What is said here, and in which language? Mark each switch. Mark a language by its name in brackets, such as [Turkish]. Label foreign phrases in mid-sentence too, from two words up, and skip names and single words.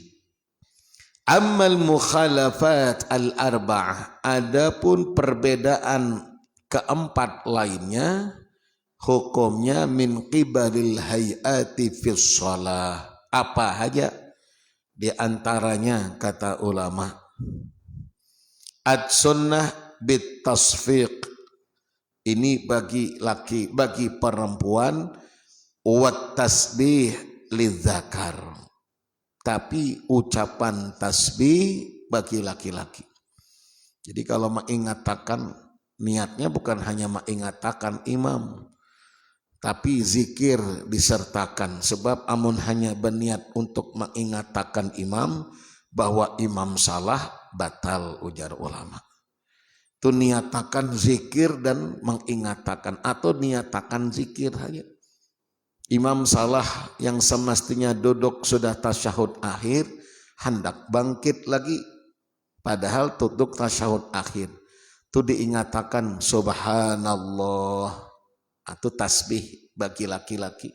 [Arabic] Ammal mukhalafat al-arba'ah, [Indonesian] adapun perbedaan keempat lainnya, hukumnya [Arabic] min qibalil hayati fis shalah. [Indonesian] Apa saja? Di antaranya kata ulama, [Arabic] ad-sunnah bit tasfiq, [Indonesian] ini bagi laki, bagi perempuan, [Arabic] wat tasbih lidzakar, [Indonesian] tapi ucapan tasbih bagi laki-laki. [Banjar] Jadi kalau mengingatakan, niatnya bukan hanya mengingatakan imam, tapi zikir disertakan. Sebab amun hanya berniat untuk mengingatakan imam bahwa imam salah, batal ujar ulama. Itu niatakan zikir dan mengingatakan, atau niatakan zikir saja. Imam salah yang semestinya duduk sudah tasyahud akhir, hendak bangkit lagi, padahal duduk tasyahud akhir. Itu diingatakan subhanallah, atau tasbih bagi laki-laki.